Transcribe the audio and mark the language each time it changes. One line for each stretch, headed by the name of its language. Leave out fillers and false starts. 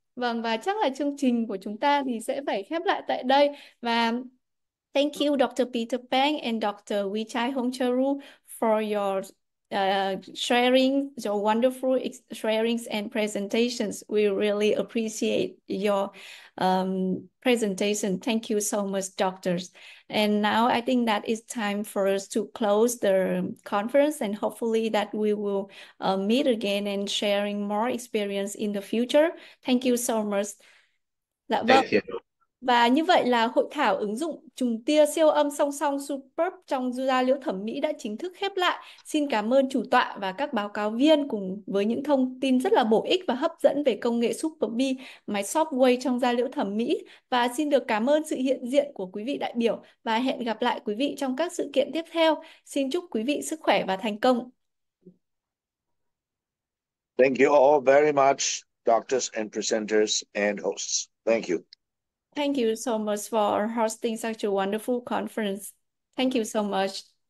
Vietnamese: Vâng, và chắc là chương trình của chúng ta thì sẽ phải khép lại tại đây.
English: Và thank you, Dr. Peng and Dr. Wichai Hongcharu for your sharing, your wonderful sharings and presentations. We really appreciate your presentation. Thank you so much, doctors. And now I think that it's time for us to close the conference, and hopefully that we will meet again and sharing more experience in the future. Thank you so much.
Vietnamese: Dạ vâng.
English: Thank you.
Vietnamese: Và như vậy là hội thảo ứng dụng trùng tia siêu âm song song SuperB trong da liễu thẩm mỹ đã chính thức khép lại. Xin cảm ơn chủ tọa và các báo cáo viên cùng với những thông tin rất là bổ ích và hấp dẫn về công nghệ SuperB, máy software trong da liễu thẩm mỹ. Và xin được cảm ơn sự hiện diện của quý vị đại biểu và hẹn gặp lại quý vị trong các sự kiện tiếp theo. Xin chúc quý vị sức khỏe và thành công.
English: Thank you all very much, doctors and presenters and hosts. Thank you. Thank you so much for hosting such a wonderful conference. Thank you so much.